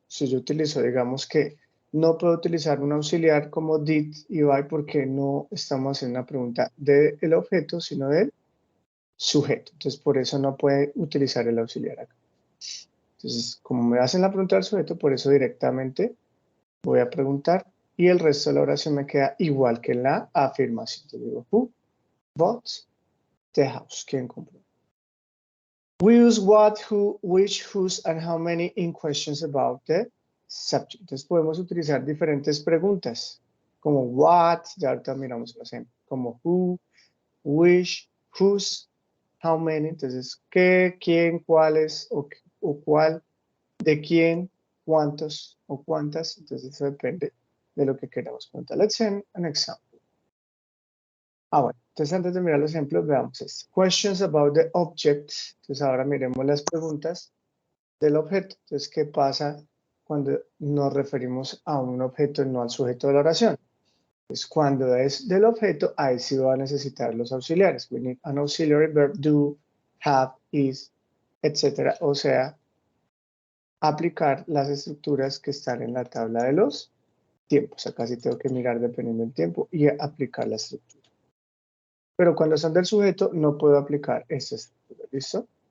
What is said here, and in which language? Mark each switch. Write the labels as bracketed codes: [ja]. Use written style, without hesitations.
[es] Si yo utilizo, digamos que no puedo utilizar un auxiliar como did y by porque no estamos haciendo una pregunta del objeto, sino del sujeto. Entonces, por eso no puede utilizar el auxiliar acá. Entonces, como me hacen la pregunta del sujeto, por eso directamente voy a preguntar y el resto de la oración me queda igual que en la afirmación. Entonces digo, [en] who bought the house? [es] ¿Quién compró? [en] We use what, who, which, whose, and how many in questions about the subject. [es] Entonces podemos utilizar diferentes preguntas, como what, ya ahorita miramos el ejemplo, como who, which, whose, how many. Entonces, qué, quién, cuáles o cuál, de quién, cuántos o cuántas. Entonces eso depende de lo que queramos preguntar. [en] Let's see an example. [es] Bueno, entonces antes de mirar los ejemplos, veamos esto. [en] Questions about the object. [es] Entonces ahora miremos las preguntas del objeto. Entonces, ¿qué pasa cuando nos referimos a un objeto y no al sujeto de la oración? Pues cuando es del objeto, ahí sí va a necesitar los auxiliares. [en] We need an auxiliary verb, do, have, is, etc. [es] O sea, aplicar las estructuras que están en la tabla de los tiempos. Acá sí tengo que mirar dependiendo del tiempo y aplicar la estructura. Pero cuando son del sujeto, no puedo aplicar esta estructura. ¿Listo?